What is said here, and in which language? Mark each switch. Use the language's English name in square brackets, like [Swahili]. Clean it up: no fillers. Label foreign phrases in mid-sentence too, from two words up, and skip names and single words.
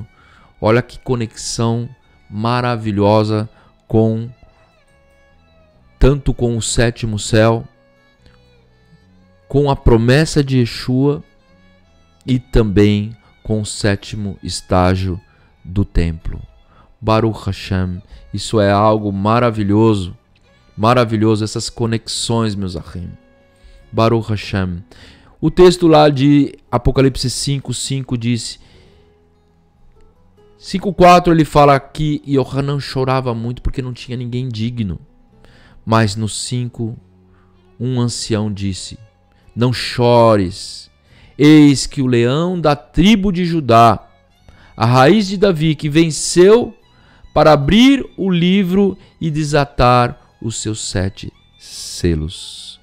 [Portuguese] Olha que conexão maravilhosa tanto com o 7º céu, com a promessa de Yeshua e também com o 7º estágio do templo. [Hebrew] ברוך השם, [Portuguese] isso é algo maravilhoso, maravilhoso, essas conexões, meus ahim. [Hebrew] ברוך השם. [Portuguese] O texto lá de Apocalipse 5:5 diz, 5:4 ele fala que Yohanan chorava muito porque não tinha ninguém digno. Mas no 5, um ancião disse: não chores, eis que o leão da tribo de Judá, a raiz de Davi, que venceu para abrir o livro e desatar os seus 7 selos.